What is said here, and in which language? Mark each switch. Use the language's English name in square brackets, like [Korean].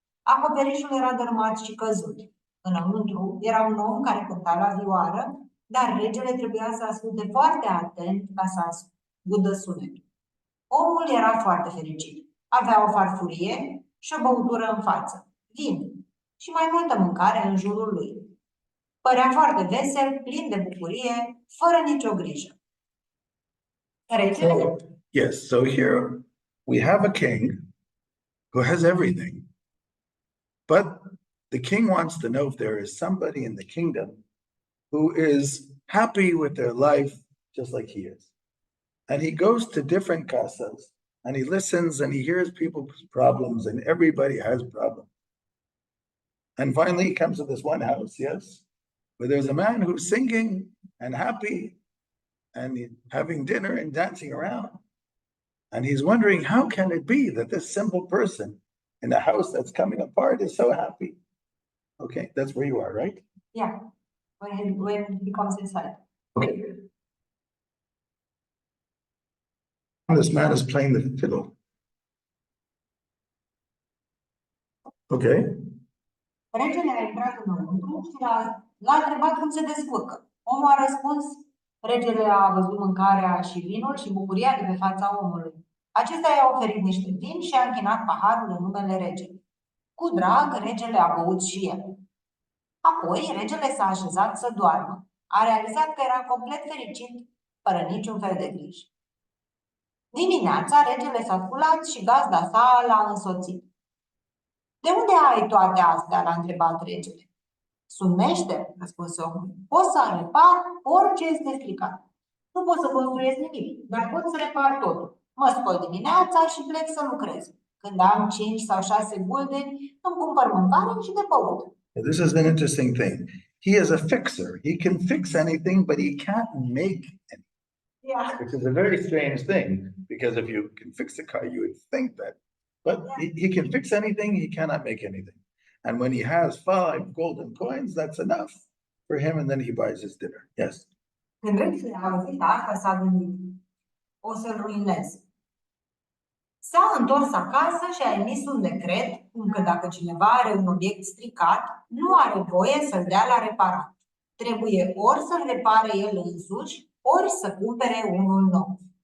[Romanian] Acoperișul era dărâmat și căzut. Înăuntru era un om care cânta la vioară, dar regele trebuia să asculte foarte atent ca să ascundă sunetul. Omul era foarte fericit. Avea o farfurie și o băutură în față, vin și mai multă mâncare în jurul lui. Părea foarte vesel, plin de bucurie, fără nicio grijă. Regele? [English] Yes, so here we have a king who has everything, but the king wants to know if there is somebody in the kingdom who is happy with their life just like he is. And he goes to different casas and he listens and he hears people's problems, and everybody has problems. And finally he comes to this one house, yes, where there's a man who's singing and happy and having dinner and dancing around. And he's wondering, how can it be that this simple person in a house that's coming apart is so happy? Okay, that's where you are, right? Yeah, when he comes inside. Okay. This man is playing the fiddle. Okay. [Romanian] Regele a intrat înăuntru și l-a întrebat cum se descurcă. Omul a răspuns, regele a văzut mâncarea și vinul și bucuria de pe fața omului. Acesta i-a oferit niște vin și a închinat paharul în numele regelui. Cu drag, regele a băut și el. Apoi, regele s-a așezat să doarmă. A realizat că era complet fericit, fără niciun fel de griji. Dimineața, regele s-a sculat și gazda sa l-a însoțit. De unde ai toate astea? L-a întrebat regele. Sunt meșter, răspunse omul. Pot să repar orice este stricat. Nu pot să construiesc nimic, dar pot să repar totul. Mă scol dimineața și plec să lucrez. Când am 5 sau 6 guldeni, îmi cumpăr mâncare și de băut. [English] This is an interesting thing. He is a fixer. He can fix anything, but he can't make anything. Yeah. Which is a very strange thing, because if you can fix a car, you would think that. But he can fix anything, he cannot make anything. And when he has 5 golden coins, that's enough for him, and then he buys his dinner. Yes. [Romanian] Când regele a auzit asta, s-a gândit. O să-l ruinez. S-a întors acasă și a emis un decret că dacă cineva are un obiect stricat, nu are voie să-l dea la reparat. Trebuie ori să-l repare el însuși, ori să cumpere unul nou.